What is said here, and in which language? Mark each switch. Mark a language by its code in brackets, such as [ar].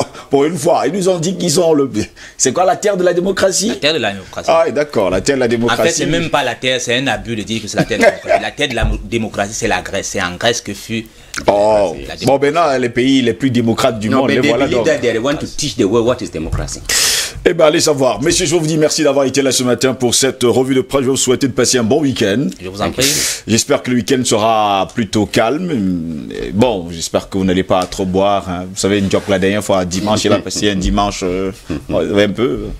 [fr] Pour une fois, ils nous ont dit qu'ils ont le... C'est quoi la terre de la démocratie? La terre de la démocratie. Ah, d'accord, la terre de la démocratie. En fait, c'est même pas la terre, c'est un abus de dire que c'est la terre de la démocratie. La terre de la démocratie, c'est la Grèce. C'est en Grèce que fut... Oh, bon, maintenant, les pays les plus démocrates du monde, les voilà donc. [en] They want to teach the world what is democracy. [fr] Eh bien, allez savoir. Messieurs, je vous dis merci d'avoir été là ce matin pour cette revue de presse. Je vous souhaite de passer un bon week-end. Je vous en prie. J'espère que le week-end sera plutôt calme. Bon, j'espère que vous n'allez pas trop boire. Hein. Vous savez, une joke la dernière fois, dimanche, il a passé un dimanche un peu.